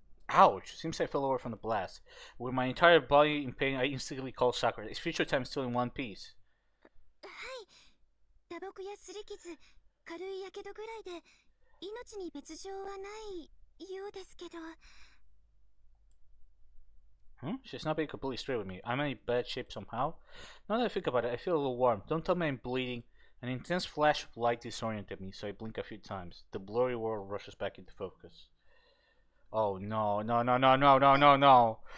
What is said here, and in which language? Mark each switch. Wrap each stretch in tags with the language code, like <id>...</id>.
<en>Ouch! Seems I fell over from the blast. With my entire body in pain, I instantly call Sakura. Is future time still in one piece?</en> <ja>打撲や擦り傷、軽い火傷ぐらいで命に別状はないようですけど。</ja> <en>She's not being completely straight with me. I'm in bad shape somehow. Now that I think about it, I feel a little warm. Don't tell me I'm bleeding. An intense flash of light disoriented me, so I blink a few times. The blurry world rushes back into focus. Oh no, no, no, no, no, no, no, no.</en>